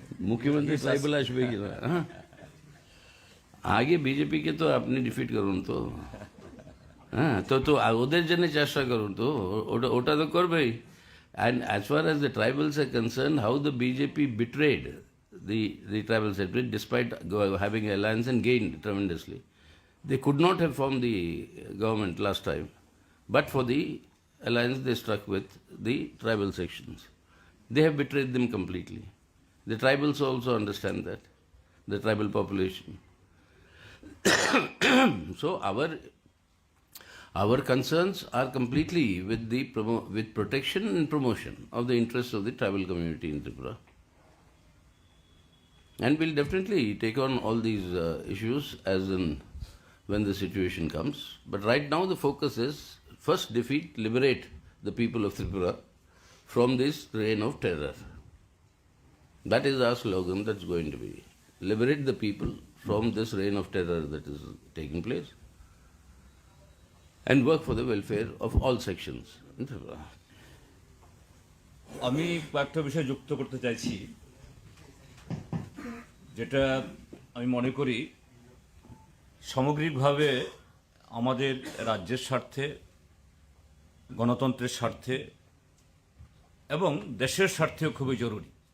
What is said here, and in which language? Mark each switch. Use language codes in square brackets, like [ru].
[bn] मुख्यमंत्री ट्राइबल আসবে কি না? আগে বিজেপি কে তো আপনি ডিফিট করুন তো, হ্যাঁ তো ওদের জন্য চেষ্টা করুন তো, ওটা তো করবেই। [en] And as far as the tribals are concerned, how the BJP betrayed the tribal separate despite having an alliance and gained tremendously. They could not have formed the government last time, but for the alliance they struck with the tribal sections. They have betrayed them completely. The tribals also understand that, the tribal population. So our concerns are completely with the with protection and promotion of the interests of the tribal community in Tripura. And we'll definitely take on all these issues as in when the situation comes. But right now the focus is first defeat, liberate the people of Tripura from this reign of terror. That is our slogan that's going to be. Liberate the people from this reign of terror that is taking place and work for the welfare of all sections in Tripura. [bn] আমি কয়েকটা বিষয় যুক্ত করতে চাইছি, যেটা আমি মনে করি সামগ্রিকভাবে আমাদের রাজ্যের স্বার্থে, গণতন্ত্রের স্বার্থে এবং দেশের স্বার্থেও খুবই জরুরি।